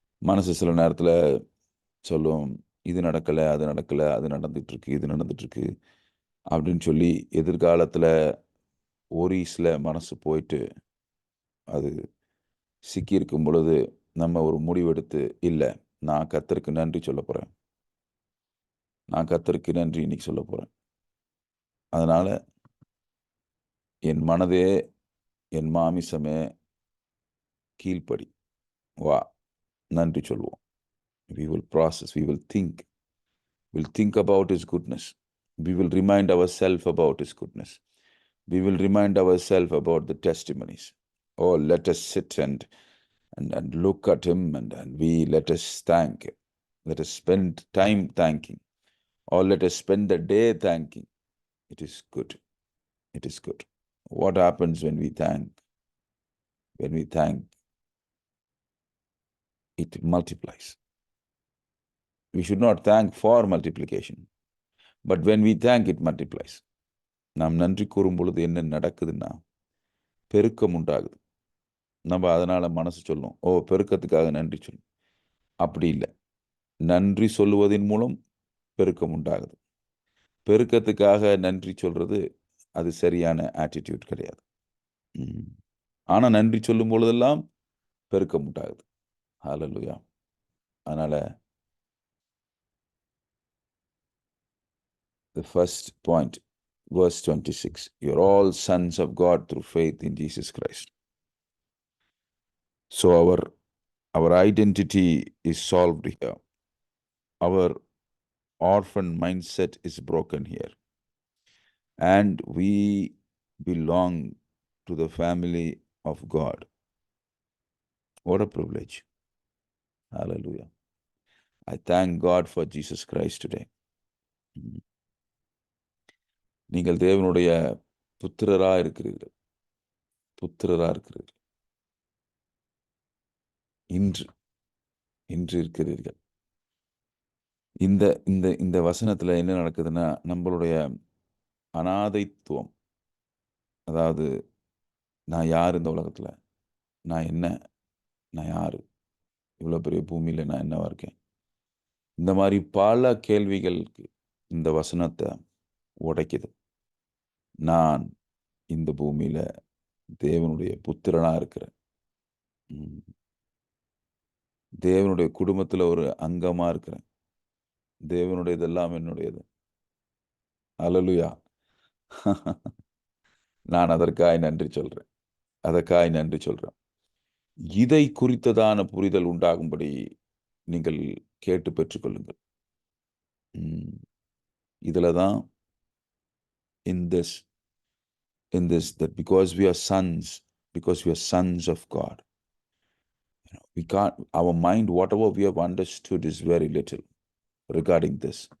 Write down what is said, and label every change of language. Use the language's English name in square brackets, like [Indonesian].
[Tamil] மனசு சில நேரத்தில் சொல்லும், இது நடக்கலை, அது நடக்கலை, அது நடந்துகிட்ருக்கு, இது நடந்துகிட்ருக்கு அப்படின்னு சொல்லி எதிர்காலத்தில் ஓரீஸில் மனசு போயிட்டு அது சிக்கியிருக்கும் பொழுது நம்ம ஒரு முடிவெடுத்து, இல்லை, நான் கர்த்தருக்கு நன்றி சொல்ல போகிறேன், நான் கர்த்தருக்கு நன்றி இன்னைக்கு சொல்ல போகிறேன். அதனால் என் மனதே, என் மாமிசமே கீழ்ப்படி, வா, நன்றி சொல்வோம். [English] We will process, we will think. We'll think about His goodness. We will remind ourselves about His goodness. We will remind ourselves about the testimonies. Oh, let us sit and look at Him and let us thank Him. Let us spend time thanking. Or let us spend the day thanking. It is good. It is good. What happens when we thank? When we thank, it multiplies. We should not thank for multiplication. But when we thank, it multiplies. [Tamil] நாம் நன்றி கூறும் பொழுது என்ன நடக்குதுன்னா, பெருக்கம் உண்டாகுது. நம்ம அதனால் மனசு சொல்லும், ஓ, பெருக்கத்துக்காக நன்றி சொல்லும். அப்படி இல்லை. நன்றி சொல்லுவதன் மூலம் பெருக்கம் உண்டாகுது. பெருக்கத்துக்காக நன்றி சொல்றது அது சரியான ஆட்டிடியூட் கிடையாது. ஆனால் நன்றி சொல்லும் பொழுதெல்லாம் பெருக்கம் உண்டாகுது. ஹல்லேலூயா. அதனால [English] the first point, verse 26, you're all sons of God through faith in Jesus Christ. So our identity is solved here. Our orphan mindset is broken here. And we belong to the family of God. What a privilege. Hallelujah. I thank God for Jesus Christ today. [Tamil] நீங்கள் தேவனுடைய புத்திரராக இருக்கிறீர்கள். புத்திரராக இருக்கிறீர்கள். இன்று இருக்கிறீர்கள். இந்த இந்த இந்த வசனத்தில் என்ன நடக்குதுன்னா, நம்மளுடைய அனாதைத்துவம், அதாவது நான் யார் இந்த உலகத்தில், நான் என்ன, நான் யார், இவ்வளோ பெரிய பூமியில் நான் என்னவா இருக்கேன், இந்த மாதிரி பல கேள்விகளுக்கு இந்த வசனத்தை உடைக்குது. நான் இந்த பூமியில் தேவனுடைய புத்திரனாக இருக்கிறேன். தேவனுடைய குடும்பத்தில் ஒரு அங்கமாக இருக்கிறேன். தேவனுடையதெல்லாம் என்னுடையது. அல்லேலூயா. நான் அதற்காய் நன்றி சொல்கிறேன். அதற்காய் நன்றி சொல்கிறேன். இதை குறித்ததான புரிதல் உண்டாகும்படி நீங்கள் கேட்டு பெற்றுக்கொள்ளுங்கள். இதில் தான் [English] in this that because we are sons of God, we can't, our mind, whatever we have understood is very little regarding this.